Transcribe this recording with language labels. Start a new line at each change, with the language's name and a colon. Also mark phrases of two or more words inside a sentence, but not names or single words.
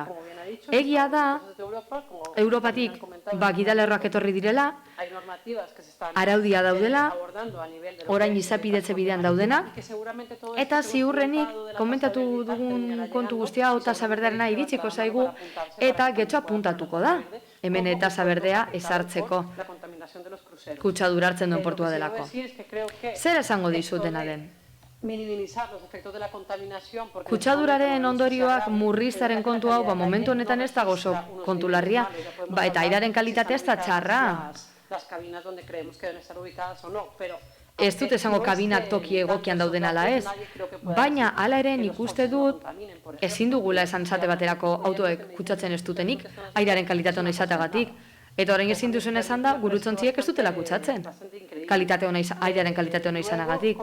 Basque: Egia da, Europatik gidalerroak etorri direla, araudia daudela, orain izapidetze bidean daudena, eta ziurrenik komentatu dugun kontu guztia tasa berdearena iritsiko zaigu, eta getxo apuntatuko da, hemen tasa berdea ezartzeko, kutsadura hartzen duen portua delako. Zer esango dizut dena den?
Spanish: minimizar los efectos de la contaminación.
Basque: Kutsaduraren ondorioak murriztaren kontu hau, momentu honetan ez dago oso kontu larria, eta airaren kalitatea ez da txarra.
Spanish: Las cabinas donde creemos que deben estar ubicadas o no, pero
Basque: ez dut esango kabinak toki egokian dauden ala ez, baina hala ere nik uste dut ezin dugula esan zate baterako autoek kutsatzen ez dutenik, airaren kalitate hona izateagatik. Eta orain ezin duzen esan da, gurutzontziek ez dutela kutsatzen. Airearen kalitate hona izanagatik.